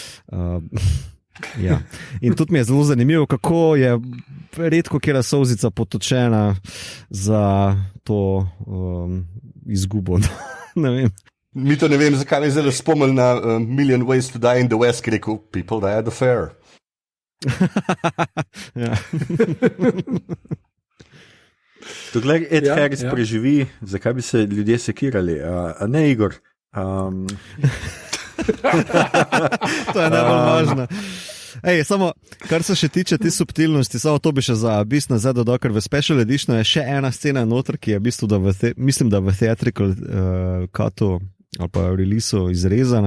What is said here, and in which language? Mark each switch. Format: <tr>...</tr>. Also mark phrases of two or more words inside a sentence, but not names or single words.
<sl>In tudi mi je zelo zanimivo, kako je redko kjera solzica potočena za to izgubo. Ne vem. Mi to ne vem, zakaj me zelo spomnil na Million Ways to Die in the West, ki rekel,</sl> <en>people die at the fair.</en> <sl>Tukaj Ed Harris preživi, zakaj bi se ljudje sekirali, a ne Igor? To je najbolj važno. Samo, kar se še tiče te subtilnosti, samo to bi še za Abyss nazaj dodal, ker v</sl> <en>Special Editionu</en> <sl>je še ena scena noter, ki je v bistvu, mislim, da v</sl> <en>theatrical cutu</en> <sl>ali pa releaseu izrezana.</sl>